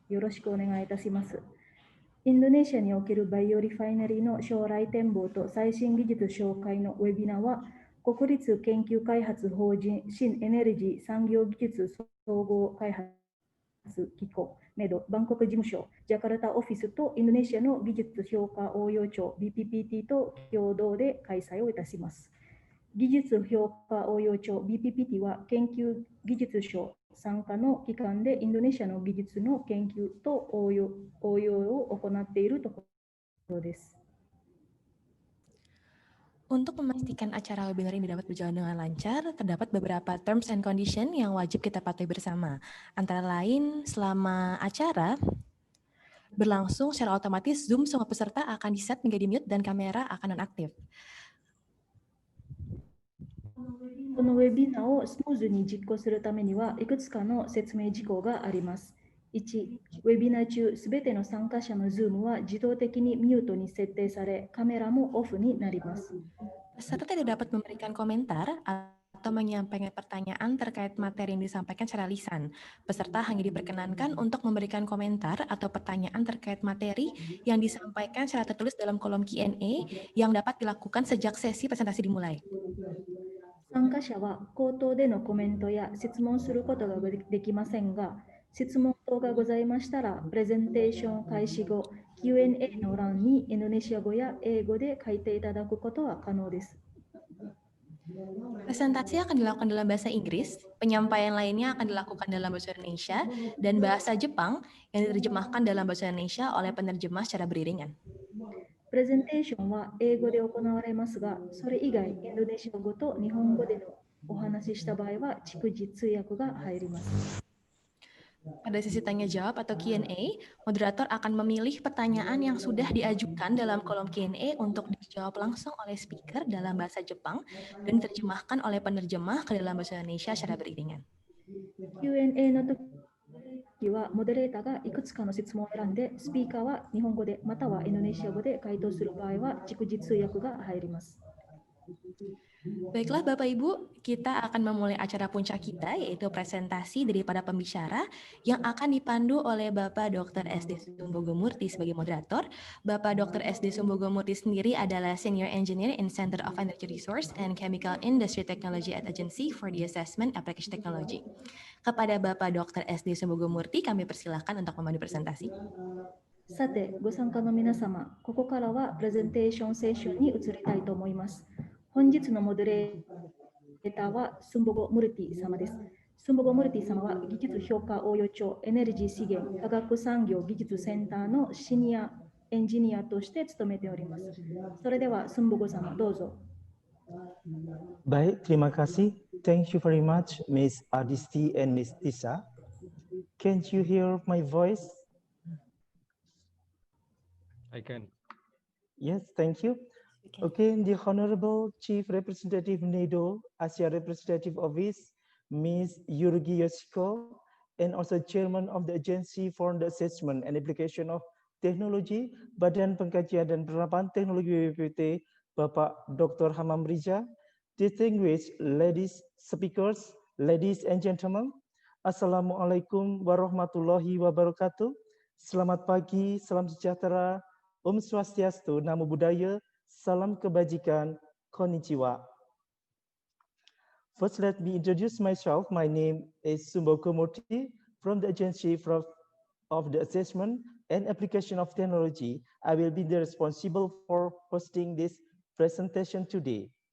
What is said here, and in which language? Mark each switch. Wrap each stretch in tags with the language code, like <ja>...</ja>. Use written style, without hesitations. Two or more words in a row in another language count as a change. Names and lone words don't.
<ja>よろしくお願いいたします。インドネシアにおけるバイオリファイナリーの将来展望と最新技術紹介のウェビナーは、国立研究開発法人新エネルギー産業技術総合開発機構 NEDO バンコク事務所ジャカルタオフィスとインドネシアの技術評価応用庁 BPPT と共同で開催をいたします。技術評価応用庁 BPPT は研究技術省参加の機関でインドネシアの技術の研究と応用を行っているところです。</ja> <id>Untuk memastikan acara webinar ini dapat berjalan dengan lancar, terdapat beberapa</id> <en>terms and condition</en> <id>yang wajib kita patuhi bersama. Antara lain, selama acara berlangsung secara otomatis, Zoom semua peserta akan di-set menjadi mute dan kamera akan nonaktif.</id> <ja>このウェビナーをスムーズに実行するためにはいくつかの説明事項があります。1、ウェビナー中、すべての参加者の Zoom は自動的にミュートに設定され、カメラもオフになります。</ja> <id>Peserta tidak dapat memberikan komentar atau menyampaikan pertanyaan terkait materi yang disampaikan secara lisan. Peserta hanya diperkenankan untuk memberikan komentar atau pertanyaan terkait materi yang disampaikan secara tertulis dalam kolom Q&A yang dapat dilakukan sejak sesi presentasi dimulai.</id> <ja>参加者は口頭でのコメントや質問することができませんが、質問等がございましたら、プレゼンテーション開始後、Q&A の欄にインドネシア語や英語で書いていただくことは可能です。</ja> <id>Presentasi akan dilakukan dalam bahasa Inggris, penyampaian lainnya akan dilakukan dalam bahasa Indonesia, dan bahasa Jepang yang diterjemahkan dalam bahasa Indonesia oleh penerjemah secara beriringan.</id> <ja>プレゼンテーションは英語で行われますが、それ以外、インドネシア語と日本語でのお話しした場合は、逐次通訳が入ります。</ja> <id>Pada sesi tanya jawab atau Q&A, moderator akan memilih pertanyaan yang sudah diajukan dalam kolom Q&A untuk dijawab langsung oleh speaker dalam bahasa Jepang dan diterjemahkan oleh penerjemah ke dalam bahasa Indonesia secara beriringan.</id> <ja>Q&A の時は、モデレーターがいくつかの質問を選んで、スピーカーは日本語でまたはインドネシア語で回答する場合は、逐次通訳が入ります。</ja> <id>Baiklah Bapak Ibu, kita akan memulai acara puncak kita, yaitu presentasi dari para pembicara yang akan dipandu oleh Bapak Dr. SD Sumbogomurti sebagai moderator. Bapak Dr. SD Sumbogomurti sendiri adalah</id> <en>Senior Engineer in Center of Energy Resource and Chemical Industry Technology at Agency for the Assessment Application Technology.</en> <id>Kepada Bapak Dr. SD Sumbogomurti, kami persilahkan untuk memandu presentasi.</id> <ja>さて、ご参加の皆様、ここからはプレゼンテーションセッションに移りたいと思います。本日のモデレーターはスンボゴ・ムルティ様です。スンボゴ・ムルティ様は技術評価応用庁エネルギー資源科学産業技術センターのシニアエンジニアとして務めております。それではスンボゴ様どうぞ。</ja> <id>Baik, terima kasih.</id> <en>Thank you very much, Ms. Adisti and Ms. Tisa. Can't you hear my voice? I can. Yes, thank you. Okay, the Honorable Chief Representative NEDO, Asia Representative Office, Ms. Yurugi Yoshiko, and also Chairman of the Agency for the Assessment and Application of Technology,</en> <id>Badan Pengkajian dan Penerapan Teknologi BPPT, Bapak Dr. Hamam Riza,</id> <en>distinguished ladies speakers, ladies and gentlemen,</en> <ar>السلام عليكم ورحمة الله وبركاته.</ar> <id>Selamat pagi, salam sejahtera,</id> <sa>ॐ स्वस्त्यस्तु,</sa> <pi>Namo Buddhaya,</pi> <id>salam kebajikan, konnichiwa.</id> <en>First, let me introduce myself. My name is Sumboko Murthy from the Agency of the Assessment and Application of Technology. I will be the responsible for hosting this presentation today.</en>